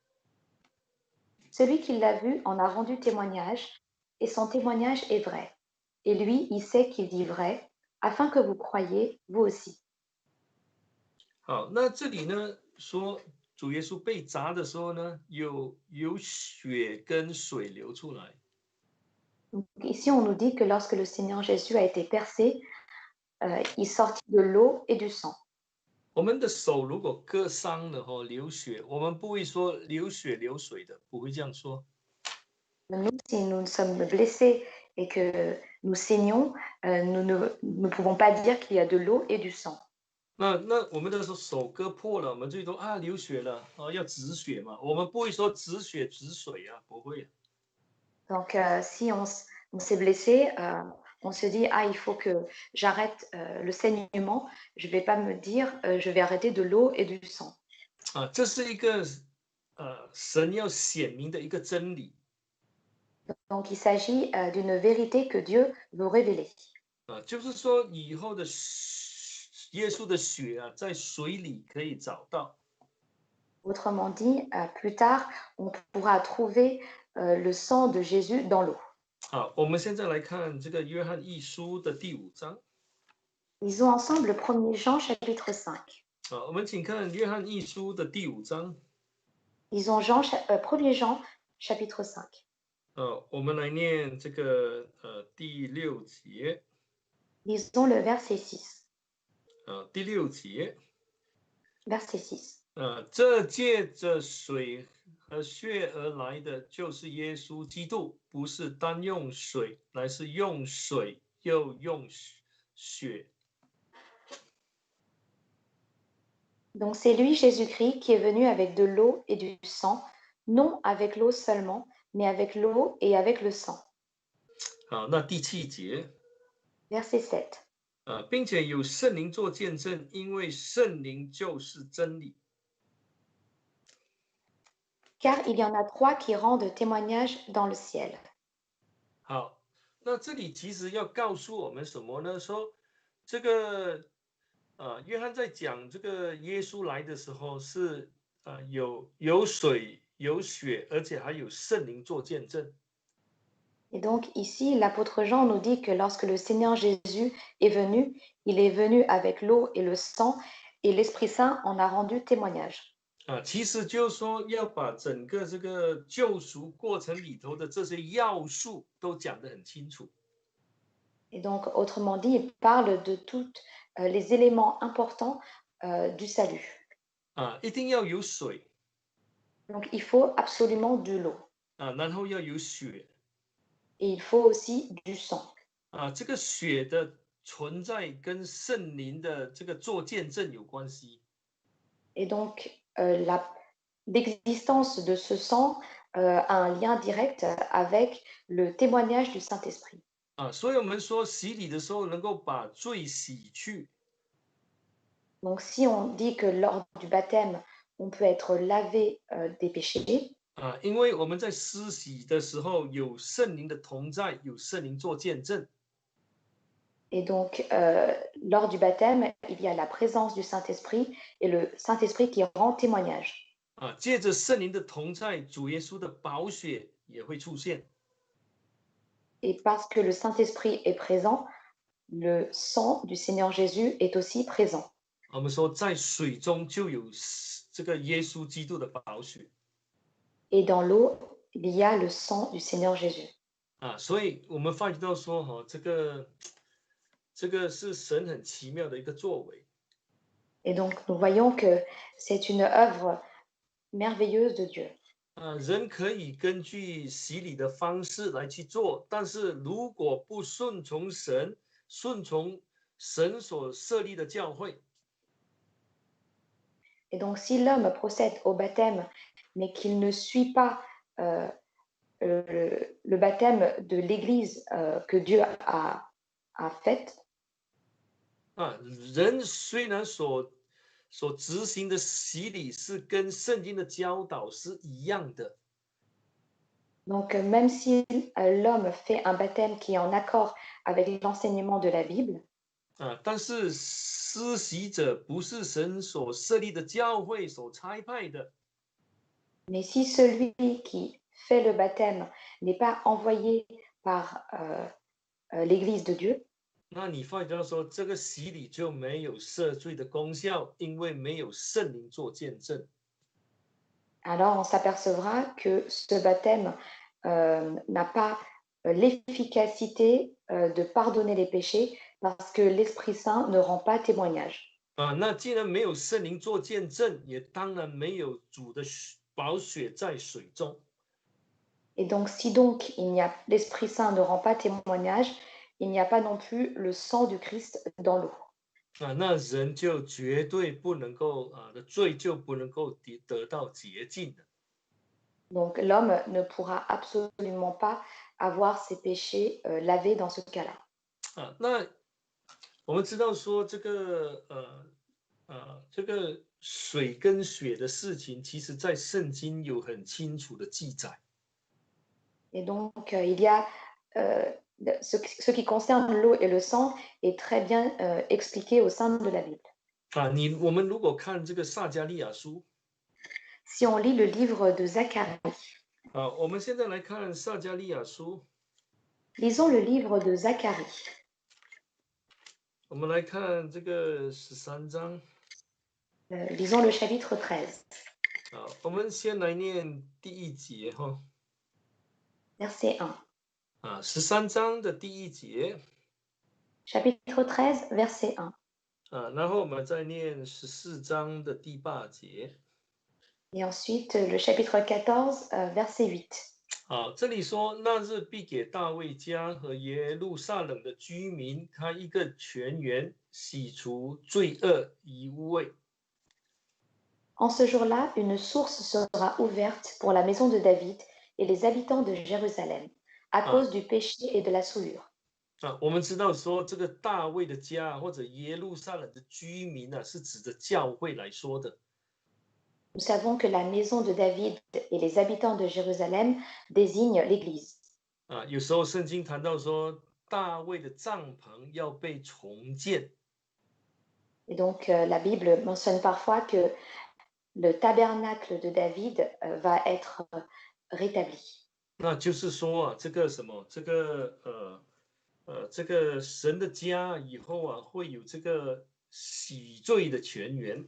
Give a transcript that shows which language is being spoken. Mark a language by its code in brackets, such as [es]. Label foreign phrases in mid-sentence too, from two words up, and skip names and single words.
[fr] Celui qui l'a vu en a rendu témoignage, et son témoignage est vrai. Et lui, il sait qu'il dit vrai, afin que vous croyiez, vous aussi. [zh] 好，那这里呢说主耶稣被砸的时候呢，有血跟水流出来。 [fr] Donc, ici, on nous dit que lorsque le Seigneur Jésus a été percé, il sortit de l'eau et du sang. [zh] 我们的手如果割伤了流血，我们不会说流血流水的，不会这样说。 [fr] Nous, si nous sommes blessés et que nous saignons, nous ne pouvons pas dire qu'il y a de l'eau et du sang. [zh] 那我们的手割破了，我们最多流血了，要止血嘛，我们不会说止血止水啊，不会。 [fr] Donc, si on s'est blessé, on se dit il faut que j'arrête le saignement. Je vais pas me dire je vais arrêter de l'eau et du sang. [zh] 这是一个神要显明的一个真理。 [fr] Donc, il s'agit d'une vérité que Dieu veut révéler. [zh] 就是说以后的耶稣的血在水里可以找到。 [fr] Autrement dit, plus tard, on pourra trouver le sang de Jésus dans l'eau. [zh] 好，我们现在来看这个约翰一书的第5章。 [fr] Lisons ensemble le 1er Jean chapitre 5. [zh] 我们请看约翰一书的第5章。 [fr] Lisons Jean, 1er Jean chapitre 5. [zh] 我们来念这个第6节。 [fr] Lisons le verset 6. [zh] 第6节。 [fr] Verset 6. [zh] 这借着水和血而来的，就是耶稣基督，不是单用水，乃是用水又用血。 [fr] Donc c'est lui, Jésus-Christ, qui est venu avec de l'eau et du sang, non avec l'eau seulement, mais avec l'eau et avec le sang. [zh] 好，那第7节。 [fr] Verset 7. [zh] 并且有圣灵做见证，因为圣灵就是真理。 [fr] Car il y en a 3 qui rendent témoignage dans le ciel. [zh] 好，那这里其实要告诉我们什么呢？说这个约翰在讲这个耶稣来的时候是有水有血，而且还有圣灵做见证。 [fr] Et donc ici, l'apôtre Jean nous dit que lorsque le Seigneur Jésus est venu, il est venu avec l'eau et le sang, et l'Esprit Saint en a rendu témoignage. [zh] 其实就是说要把整个这个救赎过程里头的这些要素都讲得很清楚。 [fr] Et donc, autrement dit, il parle de tous les éléments importants du salut. [zh] 一定要有水。 [fr] Donc, il faut absolument de l'eau. [zh] 然后要有血。 [fr] Et il faut aussi du sang. [zh] 这个血的存在跟圣灵的这个做见证有关系。 [fr] Et donc, l'existence de ce sang a un lien direct avec le témoignage du Saint-Esprit. [zh] 所以我们说洗礼的时候能够把罪洗去。 [fr] Donc, si on dit que lors du baptême, on peut être lavé des péchés, [zh] 因为我们在施洗的时候有圣灵的同在，有圣灵做见证。 [fr] et donc, lors du baptême, il y a la présence du Saint-Esprit et le Saint-Esprit qui rend témoignage. [zh] 借着圣灵的同在，主耶稣的宝血也会出现。 [fr] Et parce que le Saint-Esprit est présent, le sang du Seigneur Jésus est aussi présent. [zh] 我们说，在水中就有这个耶稣基督的宝血 [fr] Et dans l'eau, il y a le sang du Seigneur Jésus. [zh] 啊，所以我们发觉到说，这个是神很奇妙的一个作为 [fr] Et donc, nous voyons que c'est une œuvre merveilleuse de Dieu. [zh] 啊，人可以根据洗礼的方式来去做，但是如果不顺从神，顺从神所设立的教会 [fr] Et donc, si l'homme procède au baptême, mais qu'il ne suit pas euh, le baptême de l'Église que Dieu a faite, [zh] 啊，人虽然所执行的洗礼是跟圣经的教导是一样的。 [fr] donc même si l'homme fait un baptême qui est en accord avec l'enseignement de la Bible, [zh] 啊，但是施洗者不是神所设立的教会所差派的， [fr] mais si celui qui fait le baptême n'est pas envoyé par l'Église de Dieu, [zh] 那你发觉到说这个洗礼就没有赦罪的功效，因为没有圣灵做见证。 [fr] alors on s'apercevra que ce baptême n'a pas l'efficacité de pardonner les péchés parce que l'Esprit Saint ne rend pas témoignage. [zh] 啊，那既然没有圣灵做见证，也当然没有主的宝血在水中。 [fr] Et donc, si donc l'Esprit Saint ne rend pas témoignage, il n'y a pas non plus le sang du Christ dans l'eau. [zh] 啊，那人就绝对不能够的罪就不能够得到洁净的。 [fr] Donc, l'homme ne pourra absolument pas avoir ses péchés lavés dans ce cas-là. [zh] 啊，那我们知道说这个水跟血的事情，其实在圣经有很清楚的记载。 [fr] Et donc, il y a ce qui concerne l'eau et le sang est très bien expliqué au sein de la Bible. [zh] 啊，我们如果看这个撒迦利亚书 [fr] Si on lit le livre de Zacharie, [zh] 啊，我们现在来看撒迦利亚书， [fr] lisons le livre de Zacharie. [zh] 我们来看这个13章 [fr] Lisons le chapitre 13, [zh] 啊，我们先来念第一节哈 [fr] verset 1. [zh] 啊，13章的第一节 [fr] Chapitre 13, verset 1. [zh] 啊，然后我们再念14章的第8节。 [fr] Et ensuite, le chapitre 14, verset 8. [zh] 好，这里说那日必给大卫家和耶路撒冷的居民开一个泉源，洗除罪恶与污秽。 [fr] En ce jour-là, une source sera ouverte pour la maison de David et les habitants de Jérusalem, à cause du péché et de la souillure. [zh] 啊，我们知道说这个大卫的家或者耶路撒冷的居民呢，是指着教会来说的。 [fr] Nous savons que la maison de David et les habitants de Jérusalem désignent l'Église. [zh] 啊，有时候圣经谈到说大卫的帐篷要被重建。 [fr] Et donc, la Bible mentionne parfois que le tabernacle de David va être rétabli. [zh] 那就是说啊，这个什么，这个神的家以后啊，会有这个洗罪的泉源。